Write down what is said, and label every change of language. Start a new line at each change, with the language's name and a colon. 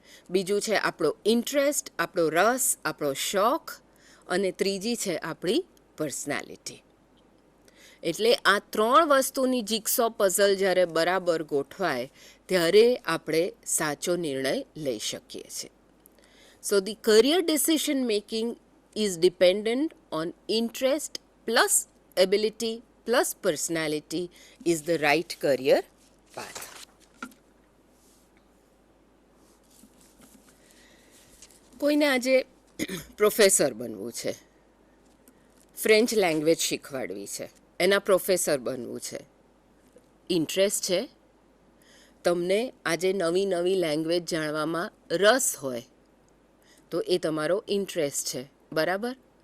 Gujarati: બીજું છે આપણો ઇન્ટરેસ્ટ, આપણો રસ, આપણો શોખ. અને ત્રીજી છે આપણી પર્સનાલિટી. એટલે આ ત્રણ વસ્તુની જિક્સો પઝલ જ્યારે બરાબર ગોઠવાય ત્યારે આપણે સાચો નિર્ણય લઈ શકીએ છીએ.
English: So the career decision making is dependent on interest plus ability plus personality is the right career path.
Gujarati: કોઈને આજે પ્રોફેસર બનવું છે, ફ્રેન્ચ લેંગ્વેજ શીખવાડવી છે, એના પ્રોફેસર બનવું છે. ઇન્ટરેસ્ટ છે, તમને આજે નવી નવી લેંગ્વેજ જાણવામાં રસ હોય તો એ તમારો ઇન્ટરેસ્ટ છે, બરાબર.